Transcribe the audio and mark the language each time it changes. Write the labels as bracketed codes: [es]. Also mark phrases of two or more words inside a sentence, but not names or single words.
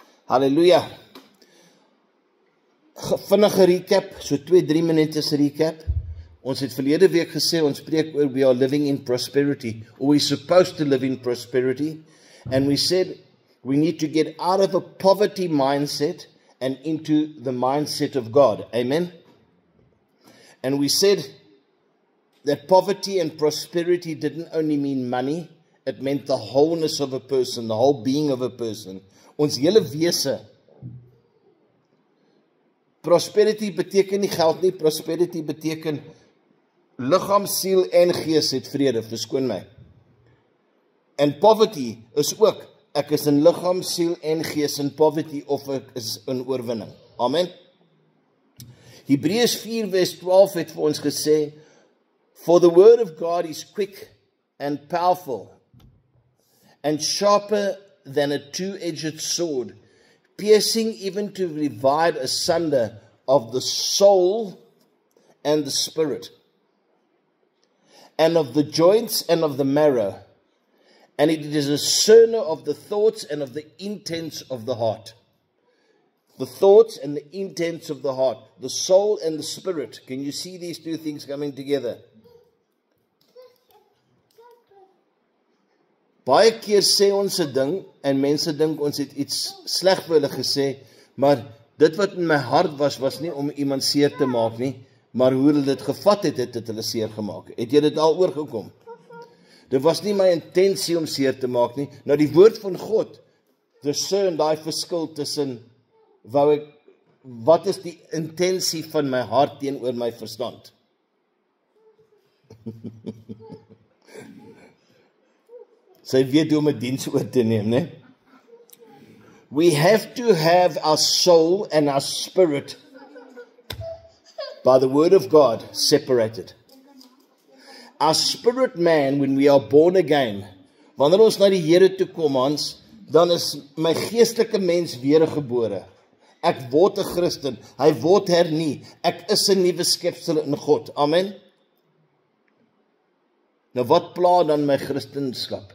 [af] Halleluja. Vinnige recap, so 2-3 minute recap. Ons het verlede week gesê, ons preek oor [en] we are living in prosperity, [af] or we're supposed to live in prosperity. [en] And we said we need to get out of a poverty mindset and into the mindset of God. Amen? And we said that poverty and prosperity didn't only mean money, it meant the wholeness of a person, the whole being of a person. [af] Ons hele wese. Prosperity beteken nie geld nie, prosperity beteken liggaam, siel en gees het vrede, verskoon my. En poverty is ook, ek is in liggaam, siel en gees in poverty, of ek is in oorwinning. Amen. Hebreërs 4 vers 12 het vir ons gesê, [en] for the word of God is quick and powerful and sharper than a two-edged sword, piercing even to divide asunder of the soul and the spirit, and of the joints and of the marrow, and it is a discerner of the thoughts and of the intents of the heart. The thoughts and the intents of the heart, the soul and the spirit. Can you see these two things coming together? [af] Baie keer sê ons 'n ding, en mense dink ons het iets sleg vir hulle gesê, maar dit wat in my hart was nie om iemand seer te maak nie, maar hoe hulle dit gevat het, het hulle seer gemaak. Het jy dit al oorgekom? Dit was nie my intensie om seer te maak nie. Nou die woord van God, discern daai verskil tussen, wat is die intensie van my hart teenoor my verstand? Sy weet hoe om 'n diens oor te neem, né? [en] We have to have our soul and our spirit by the word of God separated. Our spirit man, when we are born again, [af] wanneer ons na die Here toe kom, dan is my geestelike mens weergebore. Ek word 'n Christen, hy word hernie, ek is 'n nuwe skepsel in God. Amen. Nou wat pla dan my Christenskap?